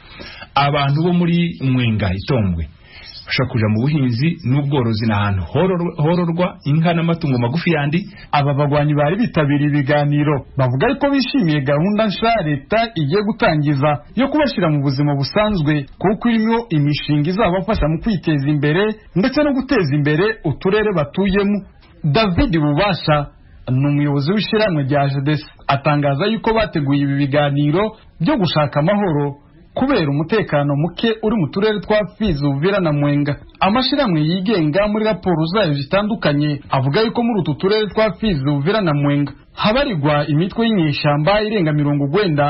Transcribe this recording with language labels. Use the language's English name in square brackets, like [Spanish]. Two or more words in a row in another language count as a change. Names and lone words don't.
[Rundi] Abantu bo muri Mwenga Itombwe bashaka kuja mu buhinzi n'ubworozi n'ahantu hororwa inka n'amatungo magufi yandi. Aba bagwanyi bari bitabiriye ibiganiro bavuga ko bishimiye gahunda nsha leta igiye gutangiza yo kubashira mu buzima busanzwe kuko irimo imishinga izabafasha mu kwiteza imbere ndetse no guteza imbere uturere batuyemo. David Bubasha n'umuyobozi w'ishiramwe rya JDS atangaza yuko bateguye ibi biganiro byo gushaka amahoro kubera umutekano muke uri mu turere twa Fizi, Uvira na Mwenga. Amashiramwe yigenga muri raporo zayo zitandukanye avuga yuko muri utu turere twa Fizi, Uvira na Mwenga habarirwa imitwe y'inyeshamba irenga 90.